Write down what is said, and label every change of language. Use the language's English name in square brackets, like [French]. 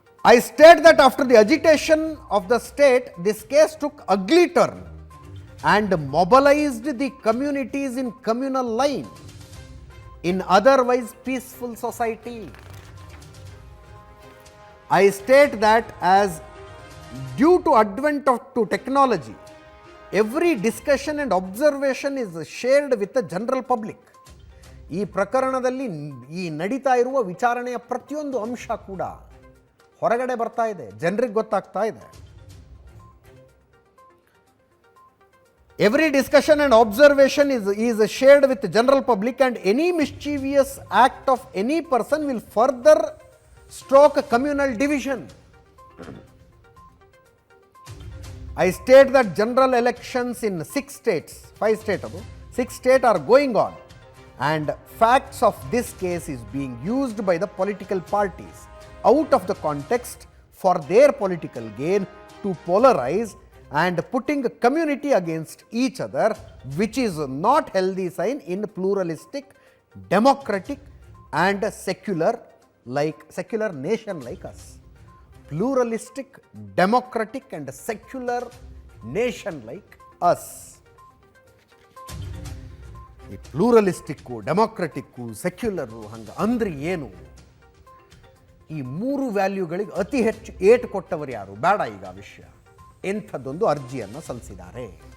[English] I state that after the agitation of the state, this case took ugly turn and mobilized the communities in communal line in otherwise peaceful society. I state that as due to advent of technology, every discussion and observation is shared with the general public. [Kannada] ಈ ಪ್ರಕರಣದಲ್ಲಿ ಈ ನಡೀತಾ ಇರುವ ವಿಚಾರಣೆಯ ಪ್ರತಿಯೊಂದು ಅಂಶ ಕೂಡ ಹೊರಗಡೆ ಬರ್ತಾ ಇದೆ, ಜನರಿಗೆ ಗೊತ್ತಾಗ್ತಾ ಇದೆ. [English] Every discussion and observation is shared with the general public, and any mischievous act of any person will further stroke communal division. I state that general elections in 6 states are going on, and facts of this case is being used by the political parties out of the context for their political gain to polarize and putting a community against each other, which is not healthy sign in pluralistic, democratic and secular nation like us. Pluralistic, democratic and secular nation like us. [Kannada] ಈ ಪ್ಲೂರಲಿಸ್ಟಿಕ್ಕು, ಡೆಮೊಕ್ರೆಟಿಕ್ಕು, secular ಹಂಗೆ ಅಂದ್ರೆ ಏನು? ಈ 3 ವ್ಯಾಲ್ಯೂಗಳಿಗೆ ಅತಿ ಹೆಚ್ಚು ಏಟು ಕೊಟ್ಟವರು ಯಾರು? ಬೇಡ ಈಗ ವಿಷಯ. ಎಂಥದ್ದೊಂದು ಅರ್ಜಿಯನ್ನು ಸಲ್ಲಿಸಿದ್ದಾರೆ.